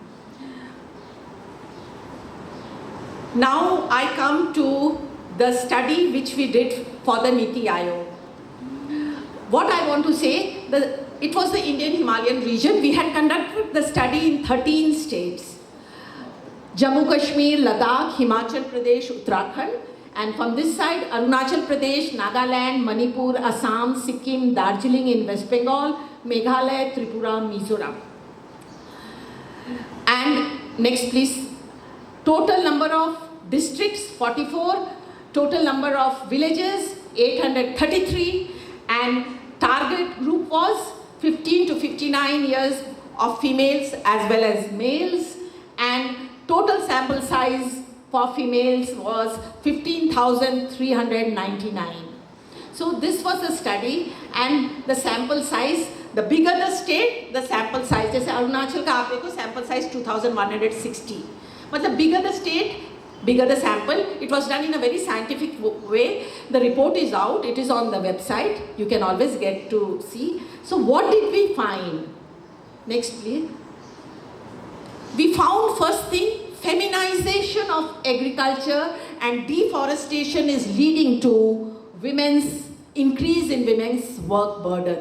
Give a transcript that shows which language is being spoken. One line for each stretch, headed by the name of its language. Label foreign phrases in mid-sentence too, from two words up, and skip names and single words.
English: Now I come to the study which we did for the Niti Aayog. What I want to say, it was the Indian Himalayan region. We had conducted the study in 13 states. Jammu Kashmir, Ladakh, Himachal Pradesh, Uttarakhand, and from this side, Arunachal Pradesh, Nagaland, Manipur, Assam, Sikkim, Darjeeling in West Bengal, Meghalaya, Tripura, Mizoram. And next please, total number of districts 44, total number of villages 833, and target group was 15 to 59 years of females as well as males, and total sample size for females was 15,399. So this was a study, and the sample size, the bigger the state, the sample size.
Hindi: जैसे अरुणाचल का आप देखो
English: sample size
Hindi: 2,160.
English: मतलब bigger the state, bigger the sample. It was done in a very scientific way. The report is out. It is on the website. You can always get to see. So what did we find? Next, please. We found first thing, feminization of agriculture and deforestation is leading to increase in women's work burden.